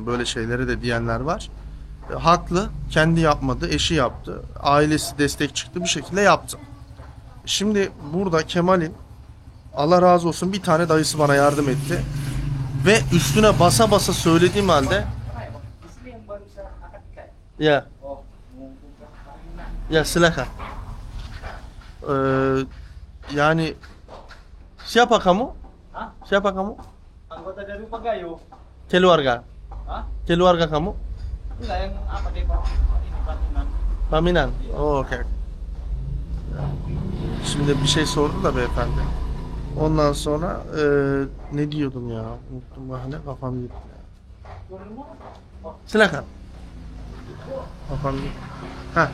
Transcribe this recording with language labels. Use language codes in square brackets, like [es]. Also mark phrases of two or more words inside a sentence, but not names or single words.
[tr] Böyle şeylere de diyenler var. Haklı. Kendi yapmadı. Eşi yaptı. Ailesi destek çıktı. Bir şekilde yaptı. Şimdi burada Kemal'in, Allah razı olsun, bir tane dayısı bana yardım etti. Ve üstüne basa basa söylediğim halde ya silakan. [id] Yani siapa kamu? Siapa kamu? Anggota dari Pagayo. Keluarga. Hah? Keluarga kamu? Enggak, yang apa deh Pak? Ini Paminan. Paminan. Oh, okay. [tr] Şimdi bir şey sordu da beyefendi. Ondan sonra ne diyordum ya? Unuttum bahane, kafam gitti ya. Silakan. Kafam gitti. Heh.